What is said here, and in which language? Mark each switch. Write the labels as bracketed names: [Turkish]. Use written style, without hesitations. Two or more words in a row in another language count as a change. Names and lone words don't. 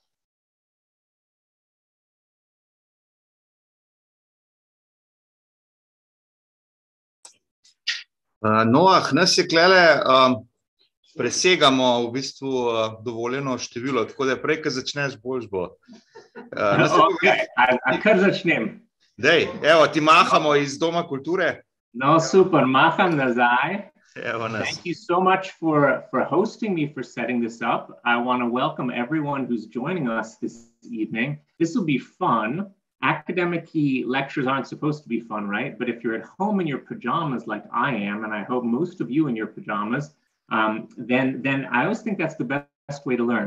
[Slovenian] Noah, nas je klele, presegamo v bistvu dovoljeno število, tako da prej, ko začneš, boljš bo. A kar začnem. Dej, evo, ti mahamo iz Doma kulture. No, super, maham nazaj. Evo nas. [English] Thank you so much for hosting me, for setting this up. I want to welcome everyone who's joining us this evening. This will be fun. Academic lectures aren't supposed to be fun, right? But if you're at home in your pajamas like I am, and I hope most of you in your pajamas, then I always think that's the best way to learn.